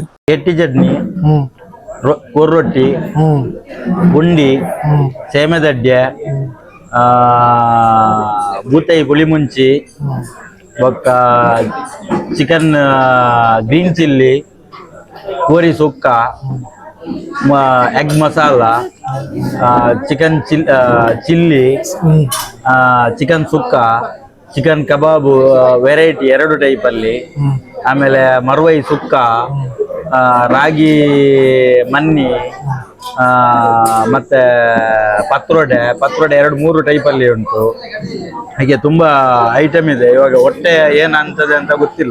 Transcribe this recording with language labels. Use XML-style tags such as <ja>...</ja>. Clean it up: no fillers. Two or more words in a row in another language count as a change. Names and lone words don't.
<tcy>ಎಟ್ಟಿ ಚಟ್ನಿ ಕೊರ್ರೊಟ್ಟಿ ಬುಂಡಿ ಸೇಮೆದಡ್ಡೆ ಬೂತೈ ಪುಳಿಮುಂಚಿ ಬೊಕ್ಕ</tcy> <en>chicken green chilli</en> <tcy>ಕೋರಿ ಸುಕ್ಕ</tcy> <en>egg masala chicken chilli chicken</en> <kn>ಸುಕ್ಕ ಚಿಕನ್ ಕಬಾಬು ವೆರೈಟಿ 2 ಟೈಪಲ್ಲಿ ಆಮೇಲೆ ಮರ್ವೈ ಸುಕ್ಕ ರಾಗಿ ಮನ್ನಿ ಮತ್ತೆ ಪತ್ರೊಡೆ 2-3 ಟೈಪಲ್ಲಿ ಉಂಟು. ಹಾಗೆ ತುಂಬಾ ಐಟಮ್ ಇದೆ. ಇವಾಗ ಹೊಟ್ಟೆ ಏನಂತದೆ ಅಂತ ಗೊತ್ತಿಲ್ಲ.</kn>